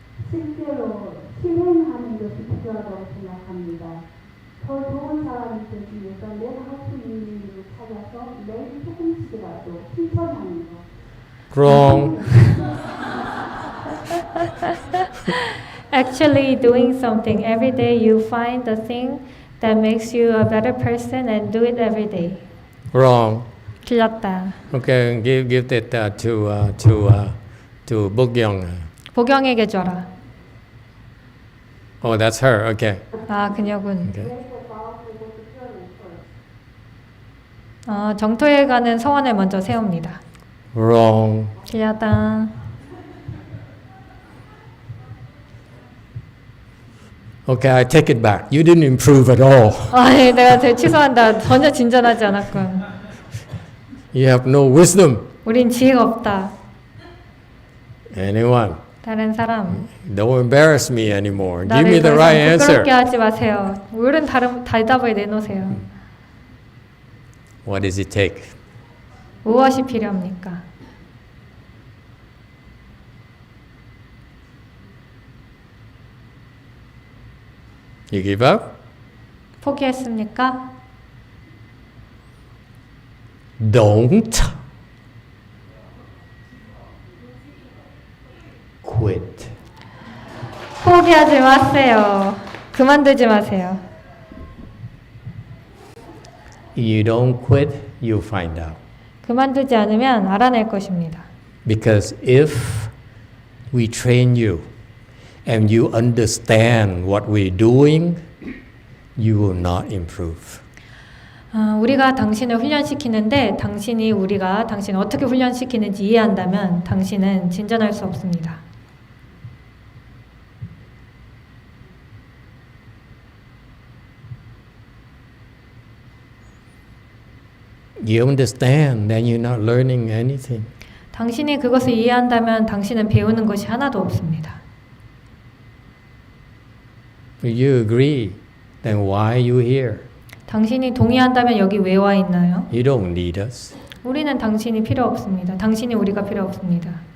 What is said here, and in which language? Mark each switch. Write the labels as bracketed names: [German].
[Korean] 실제로 실행하는 것이 필요하다고 생각합니다. 더 좋은 사람이 되기 위해서 내가 할 수 있는 일을 찾아서 매일 조금씩이라도 실천하는 것. [English] Wrong. Actually doing something every day, you find the thing that makes you a better person and do it every day. Wrong. [Korean] 틀렸다. [English] Okay, give that to Bogyoung. [Korean] 보경에게 줘라. [English] Oh, that's her. Okay. [Korean] 아, 그녀군. [English] Okay. [Korean] 정토에 가는 서원을 먼저 세웁니다. [English] Wrong. [Korean] 틀렸다. [English] Okay, I take it back. You didn't improve at all. [Korean] 아니, 내가 취소한다. 전혀 진전하지 않았군. [English] You have no wisdom. [Korean] 우린 지혜가 없다. [English] Anyone? [Korean] 다른 사람. [English] Don't embarrass me anymore. Give [Korean] 나를 [English] me [Korean] 더 [English] the [Korean] 이상 [English] right answer. [Korean] 부끄럽게 하지 마세요. 옳은 대답을 내놓으세요. [English] What does it take? [Korean] 무엇이 필요합니까? [English] You give up? [Korean] 포기했습니까? [English] Don't quit. [Korean] 포기하지 마세요. 그만두지 마세요. [English] You don't quit, you find out. [Korean] 그만두지 않으면 알아낼 것입니다. [English] Because if we train you and you understand what we're doing, you will not improve. [Korean] 우리가 당신을 훈련시키는데 당신이 우리가 당신을 어떻게 훈련시키는지 이해한다면 당신은 진전할 수 없습니다. [English] You understand, then you're not learning anything. [Korean] 당신이 그것을 이해한다면 당신은 배우는 것이 하나도 없습니다. [English] If you agree, then why are you here? [Korean] 당신이 동의한다면 여기 왜 와 있나요? [English] You don't need us. [Korean] 우리는 당신이 필요 없습니다. 당신이 우리가 필요 없습니다.